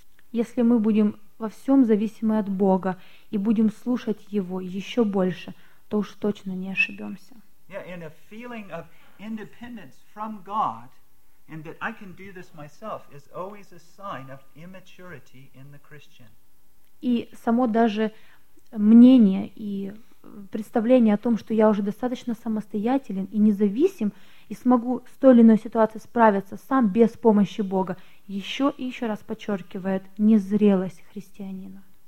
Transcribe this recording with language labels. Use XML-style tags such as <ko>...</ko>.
<ru>Если мы будем во всем зависимы от Бога и будем слушать Его еще больше, то уж точно не ошибемся.</ru> <en>Yeah, and a feeling of independence from God and that I can do this myself is always a sign of immaturity in the Christian.</en> <ru>И само даже мнение и представление о том, что я уже достаточно самостоятелен и независим и смогу с той или иной ситуацией справиться сам без помощи Бога, еще и еще раз подчеркивает незрелость христианина.</ru>